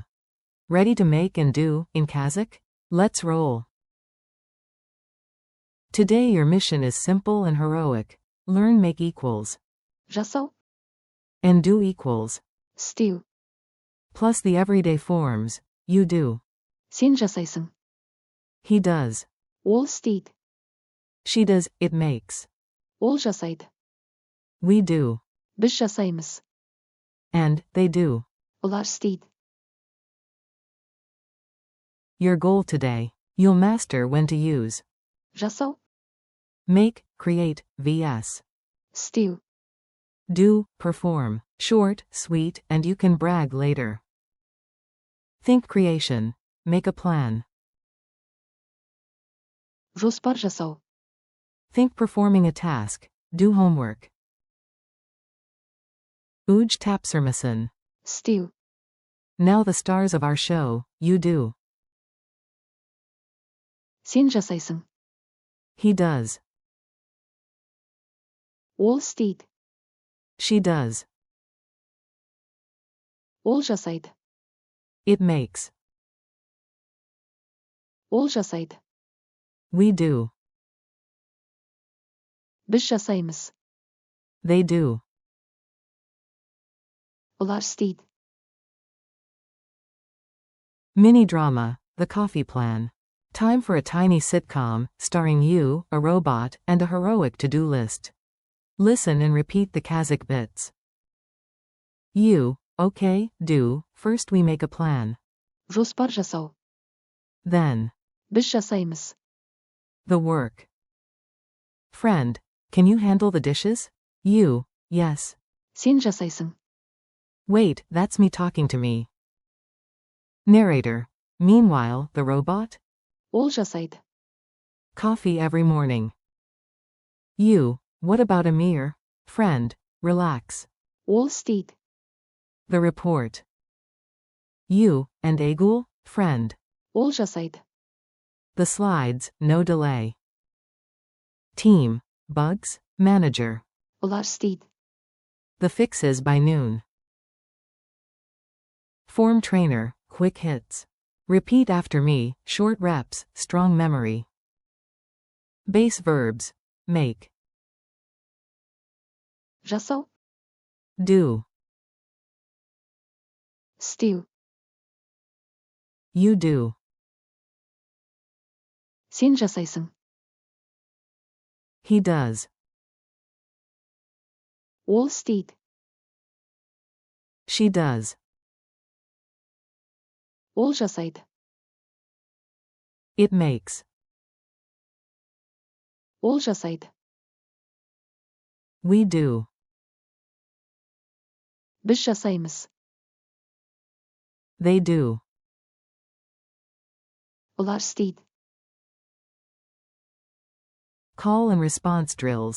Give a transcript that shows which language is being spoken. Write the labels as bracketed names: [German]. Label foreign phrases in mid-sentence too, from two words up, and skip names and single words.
[English] Ready to make and do in Kazakh? Let's roll. Today your mission is simple and heroic. Learn make equals. [Kazakh] Жасау. [English] And do equals. [Kazakh] Істеу. [English] Plus the everyday forms. You do. [Kazakh] Сен жасайсың. [English] He does. [Kazakh] Ол істейді. [English] She does, it makes. [Kazakh] Ол жасайды. [English] We do. [Kazakh] Біз жасаймыз. [English] And they do. [Kazakh] Олар істейді. [English] Your goal today. You'll master when to use. [Kazakh] Жасау. [English] Make, create, vs. [Kazakh] Істеу. [English] Do, perform. Short, sweet, and you can brag later. Think creation. Make a plan. [Kazakh] Жоспар жасау. [English] Think performing a task. Do homework. [Kazakh] Uj tapsırmasın. Істеу. [English] Now the stars of our show. You do. [Kazakh] Сен жасайсың. [English] He does. [Kazakh] Ол істейді. [English] She does. [Kazakh] Ол жасайды. [English] It makes. [Kazakh] Ол жасайды. [English] We do. [Kazakh] Біз жасаймыз. [English] They do. [Kazakh] Олар істейді. [English] Mini drama, The Coffee Plan. Time for a tiny sitcom, starring you, a robot, and a heroic to-do list. Listen and repeat the Kazakh bits. You, okay, do, first we make a plan. [Kazakh] Жоспар жасау. [English] Then. [Kazakh] Біз жасаймыз. [English] The work. Friend, can you handle the dishes? You, yes. [Kazakh] Сен жасайсың. [English] Wait, that's me talking to me. Narrator. Meanwhile, the robot? [Kazakh] Ол жасайды. [English] Coffee every morning. You, what about Amir? Friend, relax. [Kazakh] Ол істейді. [English] The report. You, and Agul? Friend. [Kazakh] Ол жасайды. [English] The slides, no delay. Team. Bugs? Manager. [Kazakh] Олар істейді. [English] The fixes by noon. Form trainer, quick hits. Repeat after me, short reps, strong memory. Base verbs. Make. [Kazakh] Жасау. [English] Do. [Kazakh] Істеу. [English] You do. [Kazakh] Сен жасайсың. [English] He does. [Kazakh] Ол істейді. [English] She does. [Kazakh] Ол жасайды. [English] It makes. [Kazakh] Ол жасайды. [English] We do. [Kazakh] Біз жасаймыз. [English] They do. [Kazakh] Олар істейді. [English] Call and response drills.